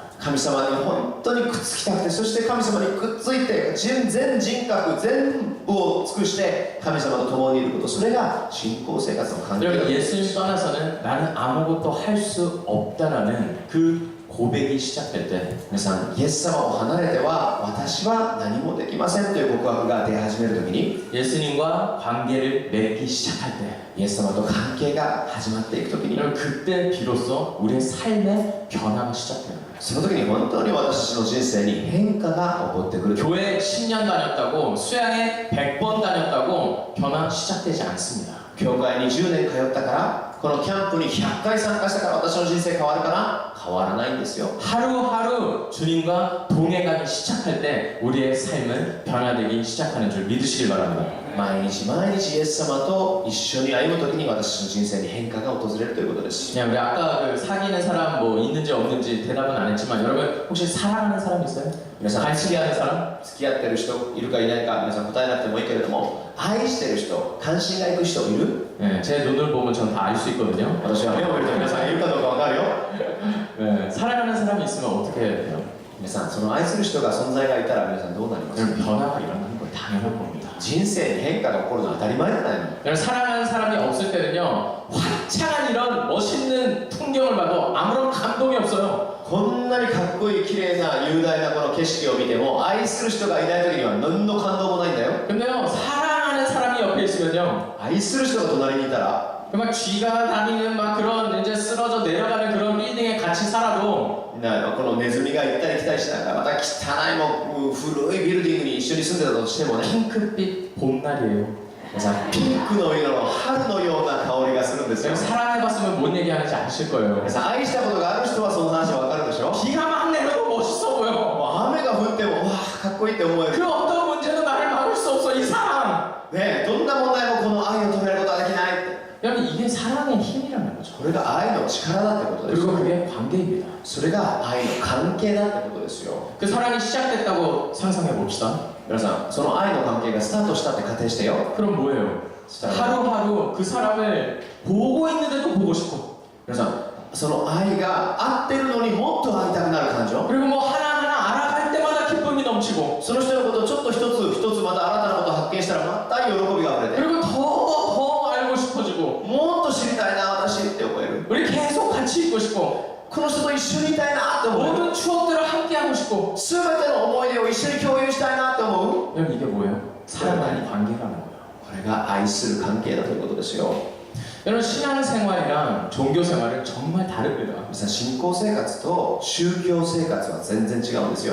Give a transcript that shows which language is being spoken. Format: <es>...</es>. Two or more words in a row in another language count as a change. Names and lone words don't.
<ja>神様に本当にくっつきたくて、そして神様にくっついて全人格全部を尽くして神様と共にいること、それが信仰生活の関係だ。</ja> <ko>여러분 예수님 떠나서는 나는 아무것도 할 수 없다라는 그 고백이 시작될 때,</ko> <ja>皆さん、イエス様を離れては私は何もできませんという告白が出始めるときに、</ja> <ko>예수님과 관계를 맺기 시작할 때,</ko> <ja>イエス様と関係が始まっていくときに、</ja> <ko>여러분 그때 비로소 우리의 삶의 변화가 시작돼요.</ko> <ja>その時に本当に私たちの人生に変化が起こってくる。</ja> <ko>교회 10년 다녔다고 수양회 100번 다녔다고 변화 시작되지 않습니다.</ko> <ja>教会に10年通ったから、このキャンプに100回参加したから私の人生変わるかな、変わらないんですよ。</ja> <ko>하루하루 주님과 동행하기 시작할 때 우리의 삶은 변화되기 시작하는 줄 믿으시길 바랍니다.</ko> <ja>毎日毎日イエス様と一緒に歩む時に私の人生に変化が訪れるということです。</ja> <ko>그냥 우리 아까 그 사귀는 사람 뭐 있는지 없는지 대답은 안 했지만 여러분 혹시 사랑하는 사람 있어요?</ko> <ja>皆さん、</ja> <ko>관심하는 사람?</ko> <ja>付き合ってる人いるかいないか皆さん答えなくてもいいけれども、愛してる人、関心がいく人いる？</ja> <ko>네, 제 눈을 보면 전 다 알 수 있거든요.</ko> <ja>私は目を見ると皆さんいるかどうかわかるよ。</ja> <ko>네, 사랑하는 사람이 있으면 어떻게 해야 돼요?</ko> <ja>皆さん、その愛する人が存在がいたら皆さんどうなりますか？</ja> <ko>여러분 변화가 일어나는 건 당연한 겁니다.</ko> <ja>人生に変化が起こるのは当たり前じゃないの。</ja> <ko>여러분 사랑하는 사람이 없을 때는요 화창한 이런 멋있는 풍경을 봐도 아무런 감동이 없어요.</ko> <ja>こんなにかっこいい綺麗な雄大なこの景色を見ても愛する人がいない時には何の感動もないんだよ。</ja> <ko>근데요 사랑하는 사람이 옆에 있으면요</ko> <ja>愛する人が隣にいたら</ja> <ko>막 쥐가 다니는 막 그런 이제 쓰러져 내려가는 그런 빌딩에 같이 살아도</ko> <ja>このネズミが行ったり来たりしながらまた汚いもう古いビルディングに一緒に住んでたとしてもね、</ja> <ko>핑크빛 봄날이에요.</ko> <ja>ピンクの色の春のような香りがするんですよ。</ja> <ko>여러분 사랑해봤으면 뭔 얘기하는지 아실 거예요.</ko> <ja>皆さん、愛したことがある人はその話わかるでしょ。</ja> <ko>비가 막 내려도 멋있어 보여.</ko> <ja>雨が降ってもわあかっこいいって思える</ja> <ko>그 어떤 문제도 나를 막을 수 없어 이 사랑.</ko> <ja>ね。どんな問題もこの愛を止めることはできないって、</ja> <ko>여러분 이게 사랑의 힘이라는 거죠.</ko> <ja>これが愛の力だってことですよ。</ja> <ko>그리고 그게 관계입니다.</ko> <ja>それが愛の関係だってことですよ。</ja> <ko>그 사랑이 시작됐다고 상상해 봅시다.</ko> <ja>皆さん、その愛の関係がスタートしたって仮定してよ。</ja> <ko>그럼 뭐예요?</ko> <ja>そしたら</ja> <ko>하루하루 그 사람을 보고 있는데도 보고 싶고</ko> <ja>皆さん、その愛が合ってるのにもっと会いたくなる感情、</ja> <ko>그리고 뭐 하나하나 알아갈 때마다 기쁨이 넘치고</ko> <ja>その人のことをちょっと一つ一つまた新たなことを発見したらまた喜びがあふれて、</ja> <ko>그리고 더 알고 싶어지고</ko> <ja>もっと知りたいな私って思える。</ja> <ko>우리 계속 같이 있고 싶고</ko> <ja>この人と一緒にいたいなって思える。</ja> <ko>모든 추억들을 함께하고 싶고</ko> <ja>全ての思い出を一緒に共有したいなって思う。</ja> <ko>여러분 이게 뭐예요? 사랑하는 관계라는 거예요.</ko> <ja>これが愛する関係だということですよ。</ja> <ko>여러분 신앙생활이랑 종교생활은 정말 다릅니다.</ko> <ja>皆さん、信仰生活と宗教生活は全然違うんですよ。</ja>